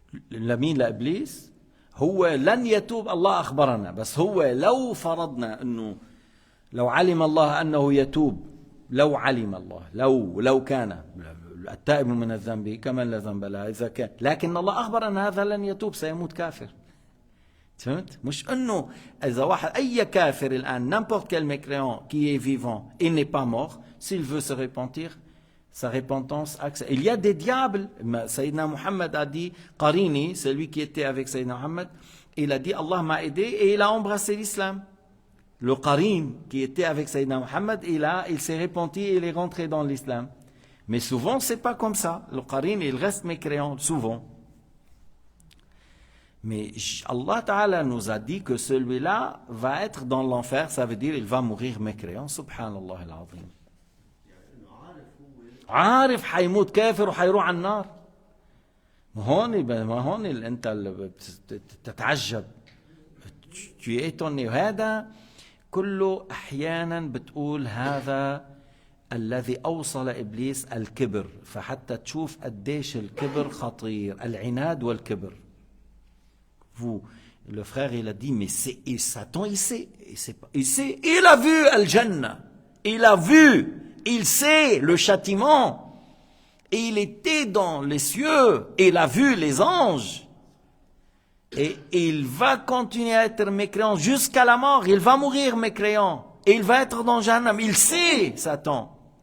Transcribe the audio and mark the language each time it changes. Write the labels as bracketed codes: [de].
[ar] لمين لإبليس هو لن يتوب الله أخبرنا بس هو لو فرضنا أنه لو علم الله أنه يتوب لو علم الله لو كان التائب من الذنب كمن لا ذنب له إذا كان لكن الله أخبر أن هذا لن يتوب سيموت كافر. فهمت؟ مش أنه إذا واحد أي كافر الآن [fr] n'importe quel mécréant qui est vivant il n'est pas mort s'il veut se repentir sa repentance accepte. Il y a des diables. Sayyidina Muhammad a dit Qarini, celui qui était avec Sayyidina Muhammad, il a dit Allah m'a aidé et il a embrassé l'islam. Le Qarin, qui était avec Sayyidina Muhammad, il s'est repenti et il est rentré dans l'islam. Mais souvent, c'est pas comme ça. Le Qarin, il reste mécréant, souvent. Mais Allah Ta'ala nous a dit que celui-là va être dans l'enfer, ça veut dire il va mourir mécréant. [ar] Subhanallah al-Azim. عارف حيموت كافر وحيروح على النار. ما هون انت تتعجب. [fr] Tu es étonné. [ar] هذا كله احيانا بتقول هذا الذي اوصل ابليس الكبر، فحتى تشوف قديش الكبر خطير، العناد والكبر. [fr] Vous, le frère, il a dit, mais et Satan, il sait, il a vu Al-Jannah, il a vu, il sait le châtiment, et il était dans les cieux, et il a vu les anges, et il va continuer à être mécréant jusqu'à la mort, il va mourir mécréant, et il va être dans Jahannam, il sait, Satan.